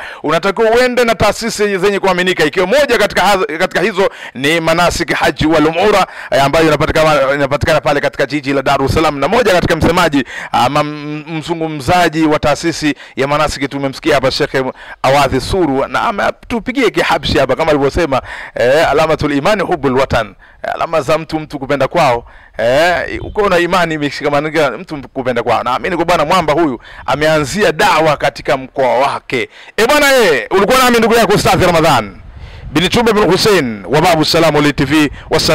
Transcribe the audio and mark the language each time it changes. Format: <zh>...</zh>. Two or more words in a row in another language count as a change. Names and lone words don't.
<sw>Unatakiwa uende na taasisi zenye kuaminika, ikiwa moja katika hizo ni Manasik Haji wal Umra ambayo inapatikana pale katika jiji la Dar es Salaam, na moja katika msemaji mzungumzaji wa taasisi ya Manasik tumemsikia hapa Sheikh Awadhi Suru, na ametupigie kihabsi hapa kama alivyosema</sw> <ar>علامة الإيمان حب الوطن,</ar> <sw>alama za mtu kupenda kwao. Uko na imani imeshikamana mtu kupenda kwao. Naamini kwa bwana mwamba huyu ameanzia dawa katika mkoa wake. Bwana ulikuwa nami ndugu yako Ustadh Ramadhan bin Chumbe bin Hussein wa Babu Salam Online TV.</sw>